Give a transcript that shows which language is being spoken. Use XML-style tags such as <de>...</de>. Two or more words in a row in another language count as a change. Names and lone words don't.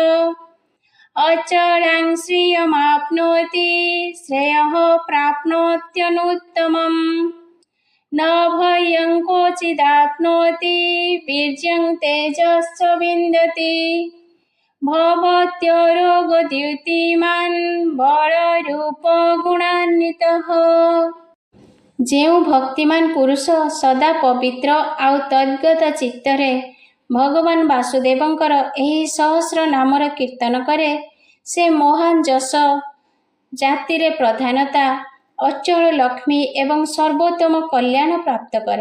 <sa>अचलां श्रियमाप्नोति श्रेयः प्राप्नोत्यनुत्तमम् न भयं क्वचिदाप्नोति वीर्यं तेजश्च विन्दति भवत्योरोगद्युतिमान् बलरूप गुणान्वितः।</sa> <or>ଯେଉଁ ଭକ୍ତିମାନ ପୁରୁଷ ସଦା ପବିତ୍ର ଆଉ ତଦ୍ଗତ ଚିତ୍ତରେ ଭଗବାନ ବାସୁଦେବଙ୍କର ଏହି ସହସ୍ର ନାମର କୀର୍ତ୍ତନ କରେ ସେ ମହାନ ଯଶ, ଜାତିରେ ପ୍ରଧାନତା, ଅଚଳ ଲକ୍ଷ୍ମୀ ଏବଂ ସର୍ବୋତ୍ତମ କଲ୍ୟାଣ ପ୍ରାପ୍ତ କରେ।</or>